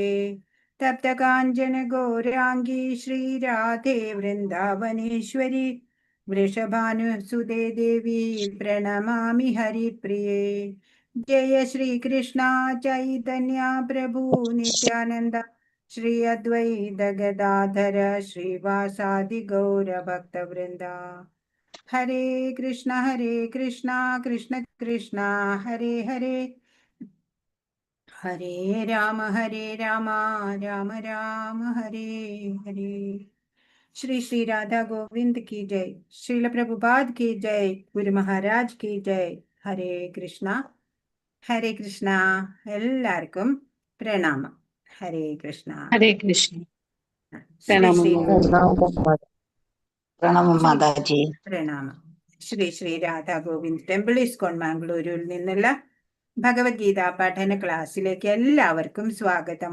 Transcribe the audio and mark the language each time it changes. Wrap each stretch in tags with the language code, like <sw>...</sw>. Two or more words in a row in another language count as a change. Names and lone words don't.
<sa>തപ്തകാഞ്ചന ഗൗരാംഗീ ശ്രീരാധേ വൃന്ദാവനേശ്വരി വൃഷഭാനുസുതേ ദേവി പ്രണമാമി ഹരിപ്രിയേ. ജയ ശ്രീകൃഷ്ണ ചൈതന്യ പ്രഭു നിത്യാനന്ദ ശ്രീ അദ്വൈത ഗദാധര ശ്രീവാസാദി ഗൗരഭക്തവൃന്ദ. ഹരേ കൃഷ്ണ കൃഷ്ണ കൃഷ്ണ ഹരേ ഹരേ ഹരേ രാമ രാമ രാമ ഹരേ ഹരേ.</sa> <hi>श्री श्री राधा गोविंद की जय. श्रील प्रभुपाद की जय. गुरु महाराज की जय.</hi> <sa>ഹരേ കൃഷ്ണ</sa> <ml>എല്ലാവർക്കും പ്രണാമം.</ml> <sa>ഹരേ കൃഷ്ണ. ഹരേ കൃഷ്ണ. ശ്രീ ശ്രീ</sa> <ml>പ്രണാമം മാതാജി. പ്രണാമം. ശ്രീ ശ്രീ രാധാ ഗോവിന്ദ് ടെമ്പിൾ ഇസ്കോൺ മാംഗ്ലൂരിൽ നിന്നുള്ള ഭഗവത്ഗീത പഠന ക്ലാസ്സിലേക്ക് എല്ലാവർക്കും സ്വാഗതം.</ml>